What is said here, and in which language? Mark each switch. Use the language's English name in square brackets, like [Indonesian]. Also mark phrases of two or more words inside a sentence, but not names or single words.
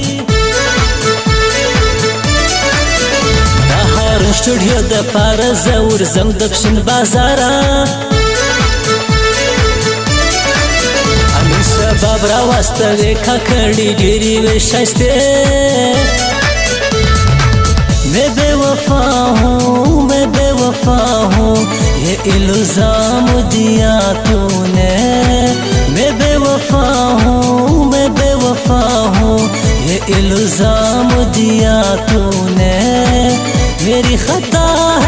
[Pashto] د هارون سټوډیو د پاره زه ورځم د پښین بازاره. شباب را واستوي ککړې ډېرې وې ښایستې. [Hindi] मैं बेवफा हूँ, मैं बेवफा हूँ। ये इल्जाम दिया तूने, मैं बेवफा हूँ, मैं बेवफा हूँ। ये इल्जाम दिया तूने, मेरी खता